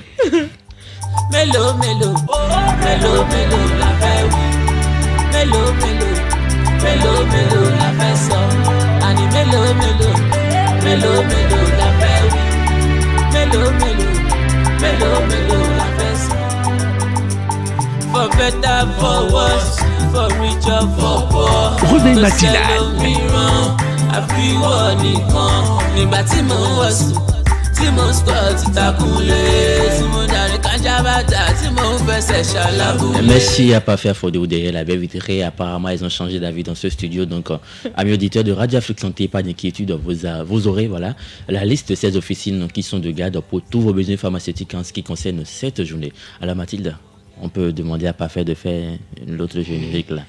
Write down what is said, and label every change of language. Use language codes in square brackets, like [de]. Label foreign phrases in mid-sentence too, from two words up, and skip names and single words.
[fr] Mélo, la paix. Mélo, la paix sort. Ani mélo, la paix. Mélo, la paix sort. [en] For better, for worse, for richer, for poor. [fr] Réveil matinal. [yo] Nígbà tí mo wọ̀ sùn, tí mo sọ̀ ti takunlé, tí mo darí kájábàtà, tí mo fẹsẹ̀ ṣàlàbù. [fr] Merci à Parfait Fodé derrière la belle vitrée. Apparemment, ils ont changé d'avis dans ce studio. Donc, amis auditeurs de Radio Afrique Santé, pas d'inquiétude, vous aurez voilà, la liste de ces officines qui sont de garde pour tous vos besoins pharmaceutiques en ce qui concerne cette journée. Alors, Mathilde, on peut demander à Parfait de faire l'autre générique là.